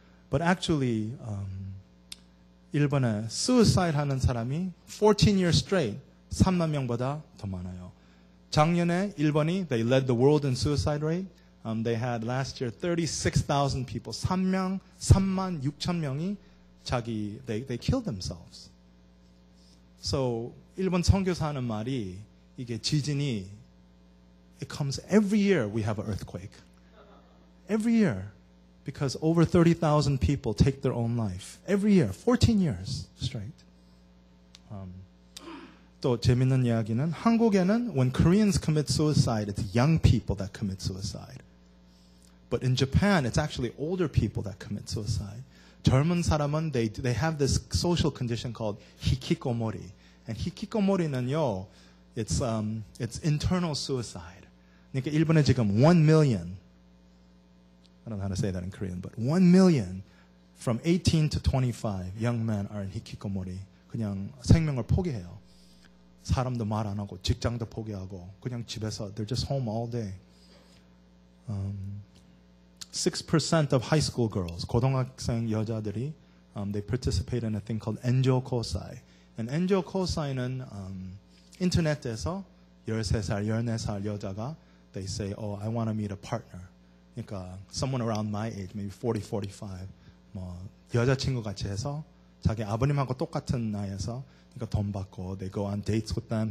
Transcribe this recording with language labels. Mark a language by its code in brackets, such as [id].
[en] But actually, [ko] 일본에 suicide 하는 사람이 [en] 14 years straight [ko] 3만 명보다 더 많아요. 작년에 일본이 [en] they led the world in suicide rate. They had last year 36,000 people. [ko] 3만 6천 명이 [en] they killed themselves. So [ko] 일본 선교사 하는 말이 이게 지진이 [en] it comes every year we have an earthquake. Every year. because over 30,000 people take their own life every year, 14 years straight. [ko] 또 재밌는 이야기는 한국에는 [en] when Koreans commit suicide, it's young people that commit suicide. But in Japan, it's actually older people that commit suicide. [ko] 젊은 사람은 [en] they have this social condition called hikikomori. And hikikomori는요, it's internal suicide. [ko] 그러니까 일본에 지금 [en] 1 million, I don't know how to say that in Korean, but 1 million from 18 to 25 young men are in hikikomori. [ko] 그냥 생명을 포기해요. 사람도 말 안 하고 직장도 포기하고 그냥 집에서 [en] they're just home all day. 6% of high school girls, [ko] 고등학생 여자들이 [en] they participate in a thing called Enjo Kosai. And Enjo Kosai는 [ko] 인터넷에서 13살, 14살 여자가 [en] they say, oh, I want to meet a partner. [ko] 그러니까 [en] someone around my age, maybe 40, 45, [ko] 뭐 여자친구 같이 해서 자기 아버님하고 똑같은 나이에서 그러니까 돈 받고 [en] they go on dates with them.